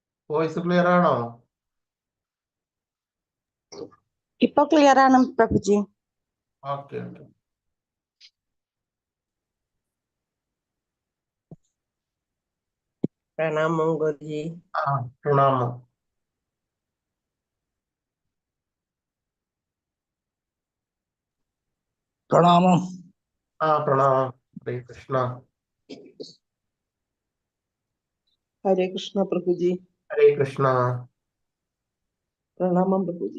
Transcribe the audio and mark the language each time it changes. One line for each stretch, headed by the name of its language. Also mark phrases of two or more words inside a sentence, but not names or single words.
English: voice clear
Malayalam: ആണോ? ഇപ്പൊ ക്ലിയർ ആണ് പ്രഭുജി.
English: okay okay.
Hindi: प्रणाम मंगल जी।
Malayalam: പ്രണാമം. പ്രണാമം. പ്രണാമം. ഹരേ കൃഷ്ണ.
Hindi: हरे कृष्णा प्रभु जी।
Malayalam: ഹരേ കൃഷ്ണ.
Hindi: प्रणाम प्रभु जी।